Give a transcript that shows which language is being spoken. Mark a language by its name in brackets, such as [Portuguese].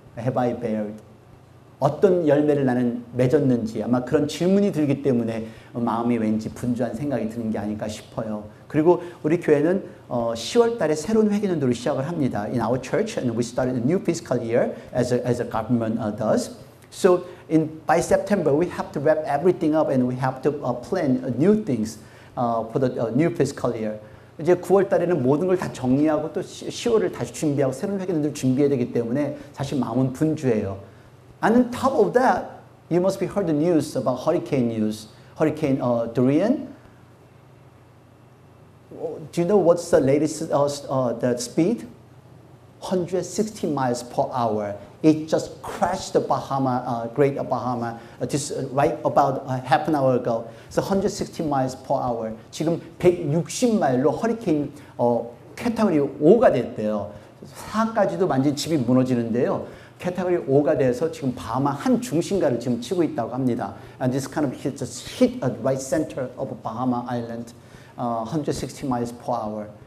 [English] Have I bared? [Korean] 어떤 열매를 나는 맺었는지 아마 그런 질문이 들기 때문에 마음이 왠지 분주한 생각이 드는 게 아닐까 싶어요. 그리고 우리 교회는 10월 달에 새로운 회계년도를 시작을 합니다. [English] In our church, and we started a new fiscal year as a government does. So by September, we have to wrap everything up and we have to plan new things. For the new fiscal year. [Korean] 이제 9월 달에는 모든 걸 다 정리하고 또 10월을 다시 준비하고 새로운 회계년도를 준비해야 되기 때문에 사실 마음은 분주해요. [English] And on top of that, you must be heard the news about hurricane news. Hurricane Dorian. Do you know what's the latest the speed? 160 miles per hour. It just crashed the Great Bahama, just right about half an hour ago. So 160 miles per hour. [Korean] 지금 160마일로 허리케인 캐테고리 5가 됐대요. 4까지도 완전히 집이 무너지는데요. 캐테고리 5가 돼서 지금 바하마 한 중심가를 지금 치고 있다고 합니다. [English] And this kind of just hit at right center of Bahama Island, 160 miles per hour.